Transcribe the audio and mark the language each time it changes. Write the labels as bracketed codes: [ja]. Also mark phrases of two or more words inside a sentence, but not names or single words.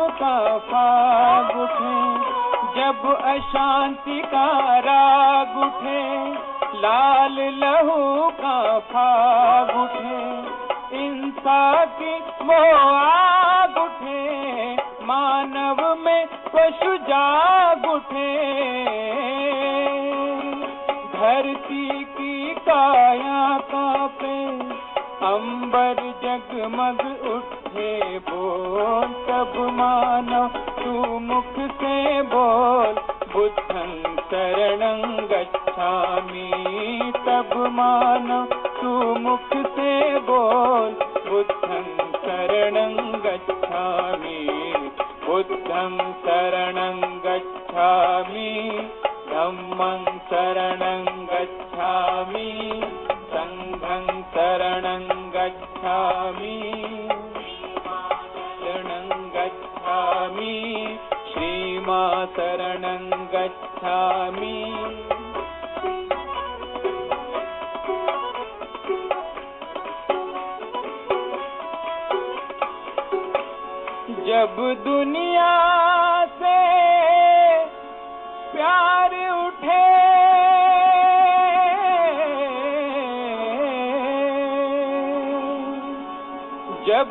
[hi] का फाग उठे, जब अशांति का राग उठे, लाल लहू का फाग उठे, हिंसा की मोह आग उठे, मानव में पशु जाग उठे, धरती की काया कांपे, अंबर जगमग उठे बोल, तब मानो तू मुख से बोल [pi] बुद्धं शरणं गच्छामि, [hi] तब मानो तू मुख से बोल [pi] बुद्धं शरणं गच्छामि, बुद्धं शरणं गच्छामि, धम्मं शरणं गच्छामि, संघं शरणं गच्छामि, शरणं गच्छामि, श्रीमा शरणं गच्छामि। [hi] जब दुनिया से प्यार उठे, जब